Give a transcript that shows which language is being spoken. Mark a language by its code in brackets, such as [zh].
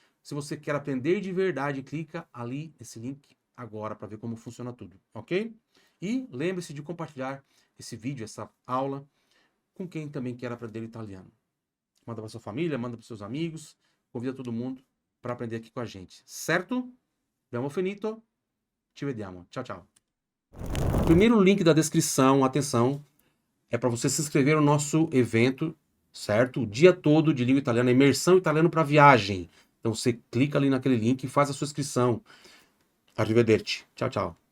[pt] Se você quer aprender de verdade, clica ali nesse link agora para ver como funciona tudo, ok? E lembre-se de compartilhar esse vídeo, essa aula, com quem também quer aprender italiano. Manda para sua família, manda para seus amigos, convida todo mundo para aprender aqui com a gente, certo? [it] Abbiamo finito, ci vediamo. [pt] Tchau, tchau. O primeiro link da descrição, atenção, é para você se inscrever no nosso evento, certo? O dia todo de língua italiana, imersão italiano para viagem. Então você clica ali naquele link e faz a sua inscrição. Arrivederci. Tchau, tchau.